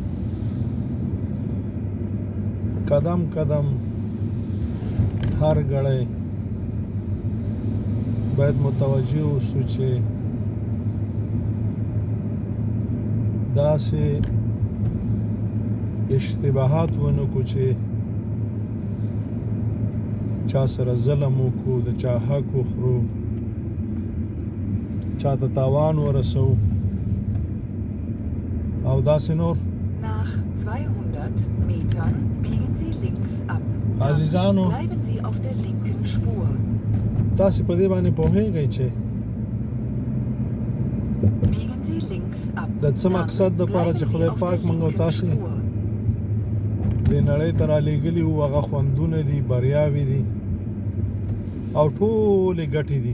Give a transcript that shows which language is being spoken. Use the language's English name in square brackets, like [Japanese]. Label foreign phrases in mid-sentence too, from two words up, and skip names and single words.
[Pashto] قدم قدم هر ګړی باید متوجه اوسو چې داسې اشتباهات ونه کو چې چا سره ظلم وکړو، د چا حق وخورو، چا ته تاوان ورسو او داسې نور. [German] Nach 200 Metern biegen Sie links ab. [Pashto] عزیزانو، [German] Bleiben Sie auf der linken Spur. [Pashto] تاسې په دې باندې پوهېږئ چې [German] Biegen Sie links ab. [Pashto] د څه مقصد دپاره چې خدای پاک موږ او تاسې دې نړۍ ته رالېږلي وو، هغه خوندونه دي، بریاوې دي او ټولې ګټې دي.